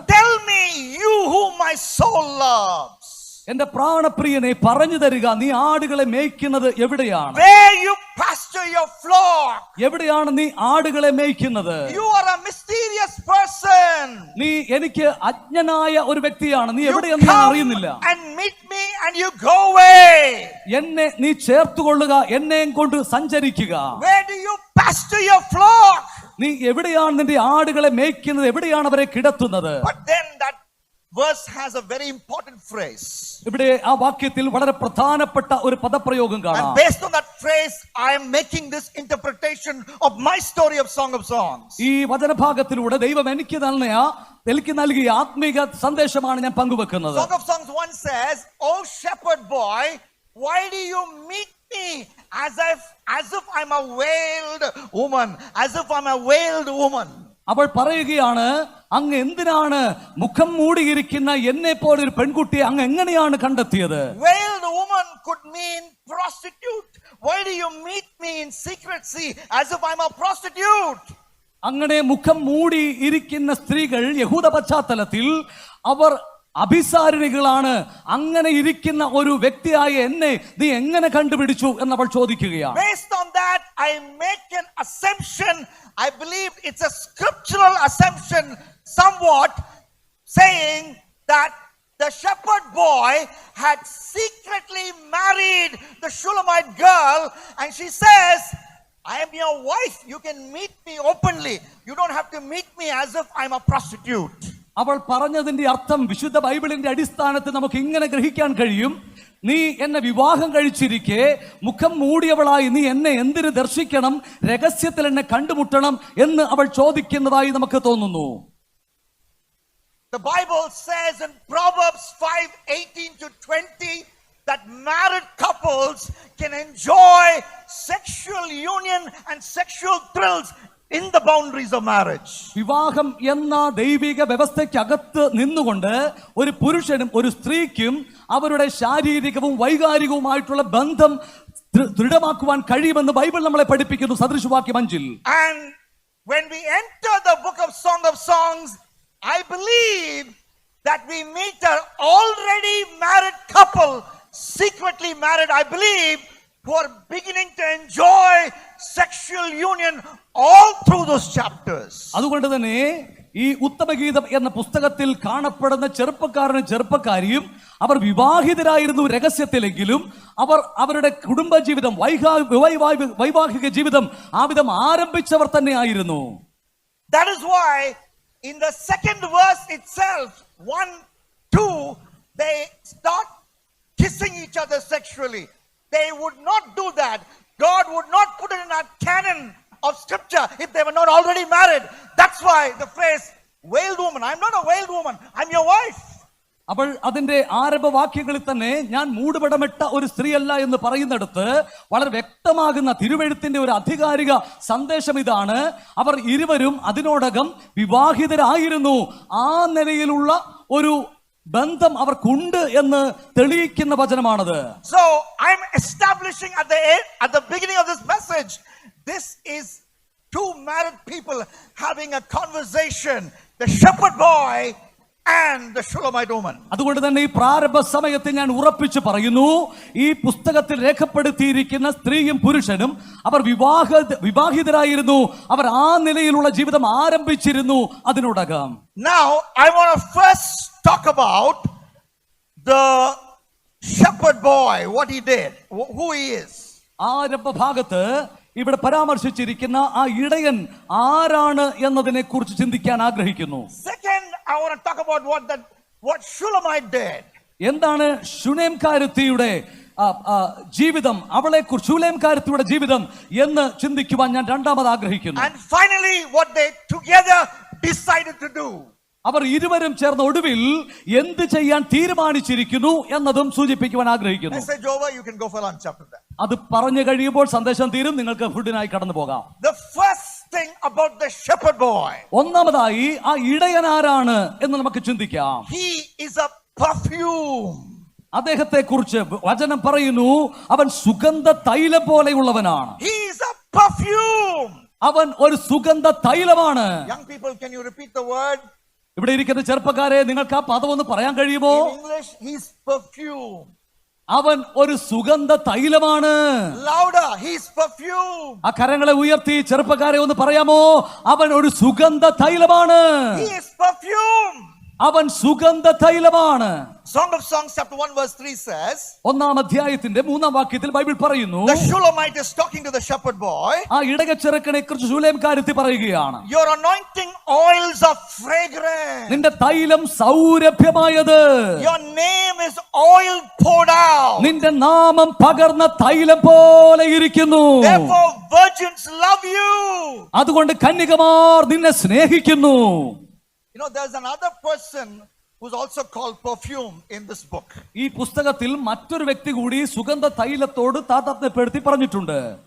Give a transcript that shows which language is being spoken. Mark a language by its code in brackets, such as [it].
[en] tell me, you whom my soul loves. [ml] എന്റെ പ്രാണപ്രിയനെ പറഞ്ഞു തരിക, നീ ആടുകളെ മേയ്ക്കുന്നത് എവിടെയാണ്? [en] Where you pasture your flock. [ml] എവിടെയാണ് നീ ആടുകളെ മേയ്ക്കുന്നത്? [en] You are a mysterious person. [ml] നീ എനിക്ക് അജ്ഞനായ ഒരു വ്യക്തിയാണ്, നീ എവിടെയെന്ന് ഞാൻ അറിയുന്നില്ല. [en] And meet me and you go away. [ml] എന്നെ നീ ചേർത്തുകൊള്ളുക, എന്നെയും കൊണ്ട് സഞ്ചരിക്കുക. [en] Where do you pasture your flock? [ml] നീ എവിടെയാണ് നിന്റെ ആടുകളെ മേയ്ക്കുന്നത്, എവിടെയാണ് അവരെ കിടത്തുന്നത്? [en] But then that verse has a very important phrase. [ml] ഇവിടെ ആ വാക്യത്തിൽ വളരെ പ്രധാനപ്പെട്ട ഒരു പദപ്രയോഗം കാണാം. [en] And based on that phrase I am making this interpretation of my story of Song of Songs. [ml] ഈ വചനഭാഗത്തിലൂടെ ദൈവം എനിക്ക് നൽകിയ ആത്മീക സന്ദേശമാണ് ഞാൻ പങ്കുവെക്കുന്നത്. [en] Song of Songs 1 says, "Oh shepherd boy, why do you meet me as if I'm a veiled woman, as if I'm a veiled woman?" [ml] അവൾ പറയുകയാണ്, അങ്ങ് എന്തിനാണ് മുഖം മൂടിയിരിക്കുന്ന എന്നെ പോലെ ഒരു പെൺകുട്ടിയെ അങ്ങ് എങ്ങനെയാണ് കണ്ടെത്തിയത്? [en] Veiled woman could mean prostitute. Why do you meet me in secrecy as if I'm a prostitute? [ml] അങ്ങനെ മുഖം മൂടി ഇരിക്കുന്ന സ്ത്രീകൾ യഹൂദ പശ്ചാത്തലത്തിൽ അവർ അഭിസാരിണികളാണ്. അങ്ങനെ ഇരിക്കുന്ന ഒരു വ്യക്തിയായ എന്നെ നീ എങ്ങനെ കണ്ടുപിടിച്ചു എന്നവൾ ചോദിക്കുകയാണ്. [en] Based on that, I make an assumption. I believe it's a scriptural assumption somewhat, saying that the shepherd boy had secretly married the Shulamite girl, and she says, I am your wife. You can meet me openly. You don't have to meet me as if I'm a prostitute. [ml] അവൾ പറഞ്ഞതിന്റെ അർത്ഥം വിശുദ്ധ ബൈബിളിന്റെ അടിസ്ഥാനത്തിൽ നമുക്ക് ഇങ്ങനെ ഗ്രഹിക്കാൻ കഴിയും. നീ എന്നെ വിവാഹം കഴിച്ചിരിക്കെ മുഖം മൂടിയവളായി നീ എന്നെ എന്തിനു ദർശിക്കണം, രഹസ്യത്തിൽ എന്നെ കണ്ടുമുട്ടണം എന്ന് അവൾ ചോദിക്കുന്നതായി നമുക്ക് തോന്നുന്നു. [en] The Bible says in Proverbs 5:18-20 that married couples can enjoy sexual union and sexual thrills in the boundaries of marriage. [ml] വിവാഹം എന്ന ദൈവിക വ്യവസ്ഥയ്ക്കകത്ത് നിന്നുകൊണ്ട് ഒരു പുരുഷനും ഒരു സ്ത്രീക്കും അവരുടെ ശാരീരികവും വൈകാരികവുമായിട്ടുള്ള ബന്ധം ദൃഢമാക്കുവാൻ കഴിയുമെന്ന് ബൈബിൾ നമ്മളെ പഠിപ്പിക്കുന്നു. സദൃശവാക്യം 5. [en] And when we enter the book of Song of Songs, I believe that we meet an already married couple, secretly married, I believe, who are beginning to enjoy sexual union all through those chapters. [ml] അതുകൊണ്ട് തന്നെ ഈ ഉത്തമഗീതം എന്ന പുസ്തകത്തിൽ കാണപ്പെടുന്ന ചെറുപ്പക്കാരനും ചെറുപ്പക്കാരിയും അവർ വിവാഹിതരായിരുന്നു രഹസ്യത്തിലെങ്കിലും അവർ അവരുടെ കുടുംബജീവിതം വൈവാഹിക ജീവിതം ആ വിധം ആരംഭിച്ചവർ തന്നെ ആയിരുന്നു. [en] That is why in the second verse itself, 1-2, they start kissing each other sexually. They would not do that. God would not put it in our canon of scripture if they were not already married. That's why the phrase veiled woman. I'm not a veiled woman. I'm your wife. [ml] അപ്പോൾ അതിന്റെ ആരംഭവാക്യങ്ങളിൽ തന്നെ ഞാൻ മൂടുപടമിട്ട ഒരു സ്ത്രീയല്ല എന്ന് പറയുന്നിടത്ത് വളരെ വ്യക്തമാകുന്ന തിരുവെഴുത്തിന്റെ ഒരു ആധികാരിക സന്ദേശം ഇതാണ്. അവർ ഇരുവരും അതിനോടകം വിവാഹിതരായിരുന്നു. ആ നിലയിലുള്ള ഒരു ബന്ധം അവർക്കുണ്ട് എന്ന് തെളിയിക്കുന്ന വചനമാണത്. [en] So I'm establishing at the beginning of this message, this is two married people having a conversation, the shepherd boy and the Shulamite woman. [ml] അതുകൊണ്ട് തന്നെ ഈ പ്രാരംഭ സമയത്ത് ഞാൻ ഉറപ്പിച്ചു പറയുന്നു, ഈ പുസ്തകത്തിൽ രേഖപ്പെടുത്തിയിരിക്കുന്ന സ്ത്രീയും പുരുഷനും അവർ വിവാഹിതരായിരുന്നു. അവർ ആ നിലയിലുള്ള ജീവിതം ആരംഭിച്ചിരുന്നു അതിനോടകം. [en] Now I want to first talk about the shepherd boy, what he did, who he is. [ml] ആരംഭ ഭാഗത്ത് ഇവിടെ പരാമർശിച്ചിരിക്കുന്ന ആ ഇടയൻ ആരാണ് എന്നതിനെ കുറിച്ച് ചിന്തിക്കാൻ ആഗ്രഹിക്കുന്നു. [en] Second, I want to talk about what Shulamite did. [ml] എന്താണ് ശൂനേംകാരത്തിയുടെ ജീവിതം, അവളെ കുറിച്ച് ശൂലേംകാരത്തിയുടെ ജീവിതം എന്ന് ചിന്തിക്കുവാൻ ഞാൻ രണ്ടാമത് ആഗ്രഹിക്കുന്നു. [en] And finally, what they together decided to do. [ml] അവർ ഇരുവരും ചേർന്ന ഒടുവിൽ എന്ത് ചെയ്യാൻ തീരുമാനിച്ചിരിക്കുന്നു എന്നതും സൂചിപ്പിക്കുവാൻ ആഗ്രഹിക്കുന്നു. [en] Message over, you can go for lunch after that. [ml] അത് പറഞ്ഞു കഴിയുമ്പോൾ സന്ദേശം തീരും, നിങ്ങൾക്ക് ഫുഡിനായി കടന്നു പോകാം. [en] The first thing about the shepherd boy. [ml] ഒന്നാമതായി ആ ഇടയൻ ആരാണ് എന്ന് നമുക്ക് ചിന്തിക്കാം. [en] He is a perfume. [ml] അദ്ദേഹത്തെ കുറിച്ച് വചനം പറയുന്നു, അവൻ സുഗന്ധ തൈലം പോലെയുള്ളവനാണ്. [en] He is a perfume. [ml] അവൻ ഒരു സുഗന്ധ തൈലമാണ്. [en] Young people, can you repeat the word? [ml] ഇവിടെ ഇരിക്കുന്ന ചെറുപ്പക്കാരെ, നിങ്ങൾക്ക് ആ പദം ഒന്ന് പറയാൻ കഴിയുമോ? [en] In English, he's perfume. [ml] അവൻ ഒരു സുഗന്ധ തൈലമാണ്. [en] Louder, he's perfume. [ml] ആ കരങ്ങളെ ഉയർത്തി ചെറുപ്പക്കാരെ ഒന്ന് പറയാമോ? അവൻ ഒരു സുഗന്ധ തൈലമാണ്. [en] He is perfume. [ml] അവൻ സുഗന്ധ തൈലമാണ്. [en] Song of Songs chapter 1 verse 3 says, [ml] ഒന്നാം അധ്യായത്തിന്റെ 3-ാം വാക്യത്തിൽ ബൈബിൾ പറയുന്നു, [en] the Shulamite is talking to the shepherd boy. [ml] ആ ഇടയച്ചെറുക്കനെ കുറിച്ച് ശൂലേംകാരത്തി പറയുകയാണ്, [en] your anointing oils are fragrant. [ml] നിന്റെ തൈലം സൗരഭ്യമായത്. [en] Your name is oil poured out. [ml] നിന്റെ നാമം പകർന്ന തൈലം പോലെ ഇരിക്കുന്നു. [en] Therefore virgins love you. [ml] അതുകൊണ്ട് കന്യകമാർ നിന്നെ സ്നേഹിക്കുന്നു. [en] You know, there's another person who's also called perfume in this book. [ml] ഈ പുസ്തകത്തിൽ മറ്റൊരു വ്യക്തി കൂടി സുഗന്ധ തൈലത്തോട് താതാത്മ്യപ്പെടുത്തി പറഞ്ഞിട്ടുണ്ട്.